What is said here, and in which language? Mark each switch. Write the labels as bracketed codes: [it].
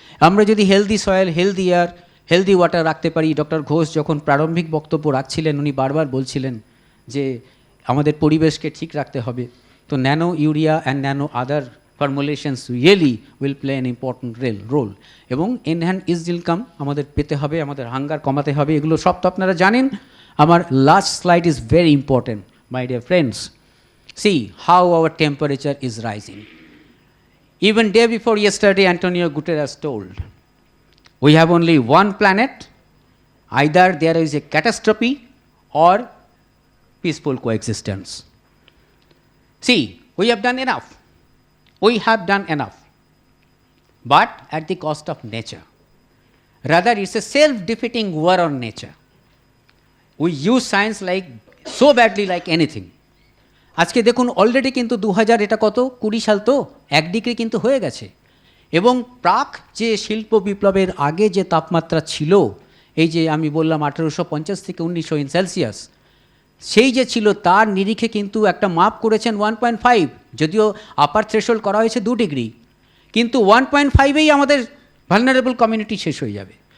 [bn] আমরা যদি healthy soil, healthy air, healthy water রাখতে পারি, ডক্টর ঘোষ যখন প্রারম্ভিক বক্তব্য রাখছিলেন উনি বারবার বলছিলেন যে আমাদের পরিবেশকে ঠিক রাখতে হবে, তো [en] Nano urea and nano other formulations really will play an important role. [bn] এবং এনহ্যান্ড ইজ ইনকাম আমাদের পেতে হবে, আমাদের হাঙ্গার কমাতে হবে, এগুলো সব তো আপনারা জানেন। [en] আমার last slide is very important my dear friends. See how our temperature is rising. Even day before yesterday, Antonio Guterres told, we have only one planet, either there is a catastrophe or peaceful coexistence. See, we have done enough. We have done enough, but at the cost of nature. Rather, it's a self-defeating war on nature. We use science like so badly like anything. [bn] আজকে দেখুন already কিন্তু 2000 এটা কত 20 সাল তো 1 degree কিন্তু হয়ে গেছে। এবং প্রাক যে শিল্প বিপ্লবের আগে যে তাপমাত্রা ছিল, এই যে আমি বললাম 1850 থেকে 1900 ইন সেলসিয়াস, সেই যে ছিল তার নিরিখে কিন্তু একটা মাপ করেছেন 1.5, যদিও আপার থ্রেশহোল্ড করা হয়েছে 2 ডিগ্রি, কিন্তু 1.5এই আমাদের ভালনারেবল কমিউনিটি শেষ হয়ে যাবে।